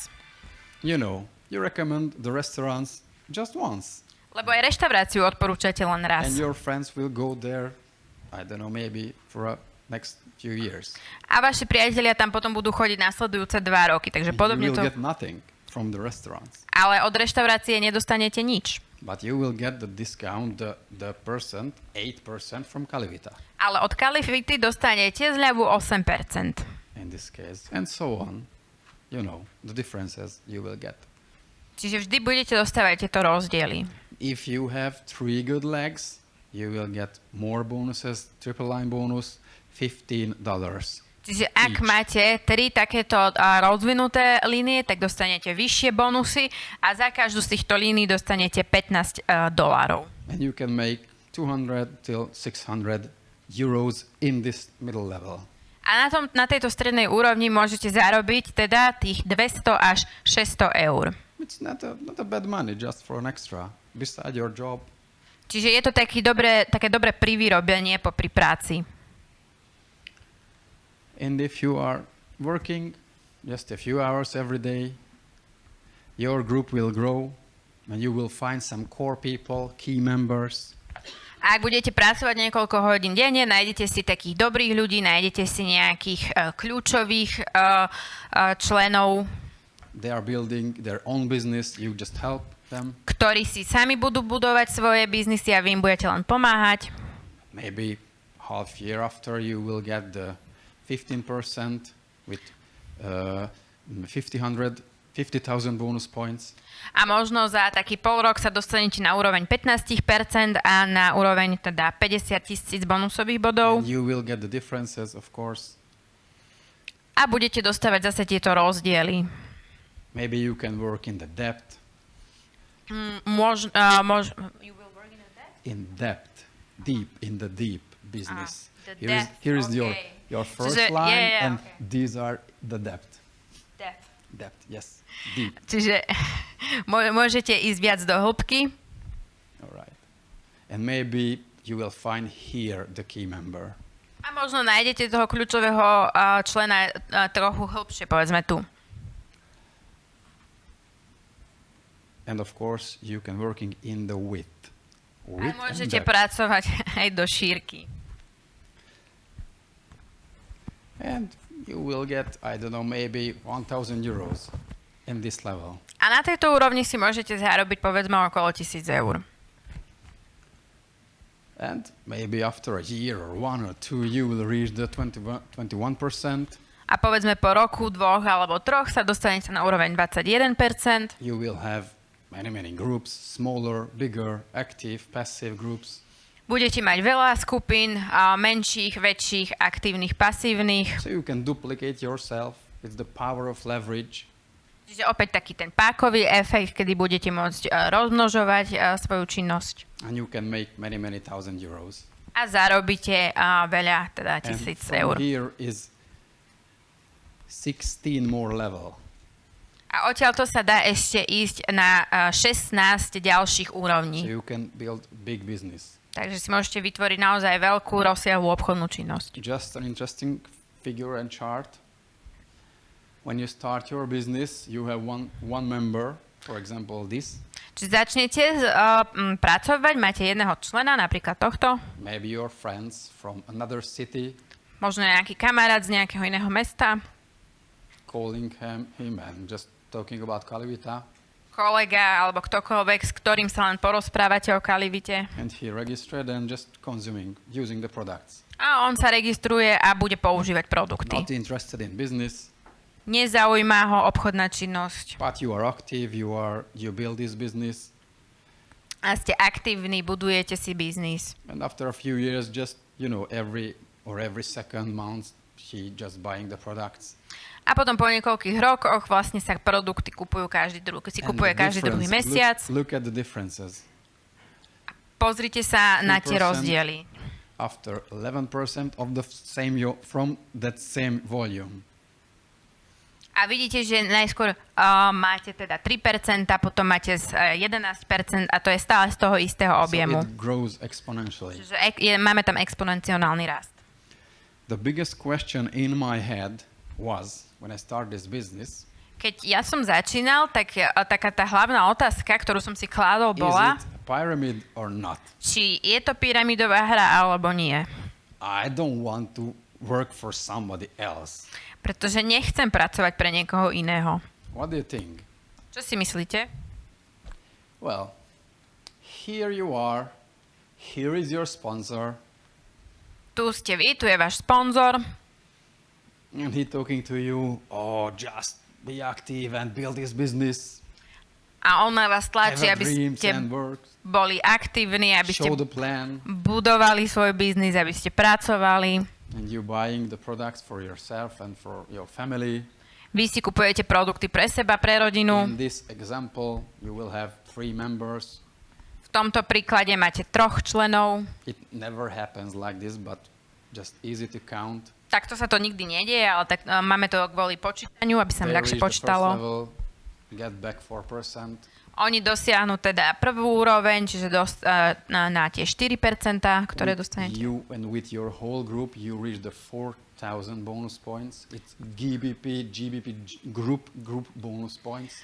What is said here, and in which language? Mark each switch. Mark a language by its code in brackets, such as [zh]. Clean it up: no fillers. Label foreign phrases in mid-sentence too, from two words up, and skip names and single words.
[en] You know, you recommend the restaurants just once. [sk] Lebo aj reštauráciu odporúčate len raz. [en] And your friends will go there, I don't know, maybe for a next few years. [sk] A vaši priatelia tam potom budú chodiť nasledujúce 2 roky, takže podobne [en] You will to... get nothing from the restaurants. [sk] Ale od reštaurácie nedostanete nič. [en] But you will get the discount, the 8% from Calivita. [sk] Ale od Calivity dostanete zľavu 8%. [en] In this case, and so on. You know, the differences you will get. [sk] Čiže vždy budete dostávať tieto rozdiely. [en] If you have 3 good legs, you will get more bonuses, triple line bonus, $15. [sk] Čiže ak [en] Each. [sk] máte 3 takéto rozvinuté línie, tak dostanete vyššie bonusy a za každú z týchto línií dostanete $15. [en] And you can make 200 till 600 euros in this middle level. [sk] A na tejto strednej úrovni môžete zarobiť teda tých 200 až 600 eur. [en] It's not a bad money just for an extra beside your job. [sk] Čiže je to také dobré privyrobenie popri práci. [en] And if you are working just a few hours every day, your group will grow and you will find some core people, key members. [sk] A ak budete pracovať niekoľko hodín denne, nájdete si takých dobrých ľudí, nájdete si nejakých kľúčových členov, [en] They are building their own business, you just help them. [sk] ktorí si sami budú budovať svoje biznisy a vy im budete len pomáhať. [en] Maybe half year after you will get the 15% with 50,000 bonus points. [sk] A možno za taký pol rok sa dostanete na úroveň 15% a na úroveň teda 50,000 bonusových bodov. [en] And you will get the differences, of course. [sk] A budete dostávať zase tieto rozdiely. [en] Maybe you can work in the depth. You will work in a debt? In depth, deep, in the deep business. The Here is okay. your first [sk] Čiže- [en] line, yeah, and okay. these are the depth. Debt. Depth, yes, deep. [sk] Čiže môžete ísť viac do hĺbky. [en] All right. And maybe you will find here the key member. [sk] A možno nájdete toho kľúčového člena trochu hĺbšie, povedzme tu. [en] And of course, you can working in the width. [sk] A [en] Width and [sk] môžete [en] depth. [sk] pracovať aj do šírky. [en] And you will get, I don't know, maybe 1,000 euros in this level. [sk] A na tejto úrovni si môžete zarobiť povedzme okolo 1,000 eur. [en] And maybe after a year or 1 or 2, you will reach the 21%. [sk] A povedzme po roku, 2 alebo 3 sa dostanete na úroveň 21%. [en] You will have many groups, smaller, bigger, active, passive groups. [sk] Budete mať veľa skupín, menších, väčších, aktívnych, pasívnych. [en] So you can duplicate yourself. It's the power of leverage. [sk] Čiže opäť taký ten pákový efekt, kedy budete môcť rozmnožovať svoju činnosť. [en] And you can make many, many thousand euros. [sk] A zarobíte veľa, teda [en] And [sk] 1000 [en] from [sk] eur. [en] here is 16 more level. [sk] A odtiaľto sa dá ešte ísť na 16 ďalších [en] So [sk] úrovní. [en] you can build big business. [sk] Takže si môžete vytvoriť naozaj veľkú rozsiahlu obchodnú činnosť. [en] Just an interesting figure and chart. When you start your business, you have one member, for example, this. [sk] Čiže začnete pracovať, máte jedného člena, napríklad tohto, [en] Maybe your friends from another city [sk] možno nejaký kamarát z nejakého iného mesta, [en] calling him and just talking about Calivita. [sk] kolega alebo ktokoľvek, s ktorým sa len porozprávate o Calivite. [en] And he registered and just using the products. [sk] A on sa registruje a bude používať produkty. [en] Not interested in business, [sk] Nezaujíma ho obchodná činnosť. [en] but you are active, you build this business. [sk] A ste aktívni, budujete si biznis. [en] And after a few years, just, every second month, he just buying the products. [sk] A potom po niekoľkých rokoch vlastne sa produkty kupujú kupuje každý druhý mesiac. [en] Look at the differences. [sk] Pozrite sa na tie 3%. rozdiely. [en] After 11% of the from that same volume. [sk] A vidíte, že najskôr máte teda 3%, potom máte 11% a to je stále z toho istého objemu. [en] So it grows exponentially. [sk] Čiže máme tam exponenciálny rast. [en] The biggest question in my head was, when I started this business, [sk] Keď ja som začínal, tak taká tá hlavná otázka, ktorú som si kládol, bola, [en] is it a pyramid or not? [sk] či je to pyramidová hra alebo nie. [en] I don't want to work for somebody else. [sk] Pretože nechcem pracovať pre niekoho iného. [en] What do you think? [sk] Čo si myslíte? [en] Well, here you are. Here is your sponsor. [sk] Tu ste vy, tu je váš sponzor [en] And he talking to you, just be active and build this business. [sk] a on na vás tlačí, [en] Have [sk] aby [en] dreams [sk] ste [en] and work. [sk] boli aktívni, aby ste [en] Show the plan. [sk] budovali svoj biznis, aby ste pracovali. [en] And you buying the products for yourself and for your family. [sk] Vy si kupujete produkty pre seba, pre rodinu. [en] In this example, you will have 3 members. [sk] V tomto príklade máte 3 členov. [en] It never happens like this, but just easy to count. [sk] Takto sa to nikdy nedieje, ale tak máme to kvôli počítaniu, aby sa [en] They [sk] ľahšie [en] reach the first [sk] počítalo. [en] level, get back 4%. [sk] Oni dosiahnu teda prvú úroveň, čiže na tie 4%, ktoré dostanete. [en] You and with your whole group, you reach the 4,000 bonus points. It's GBP group bonus points.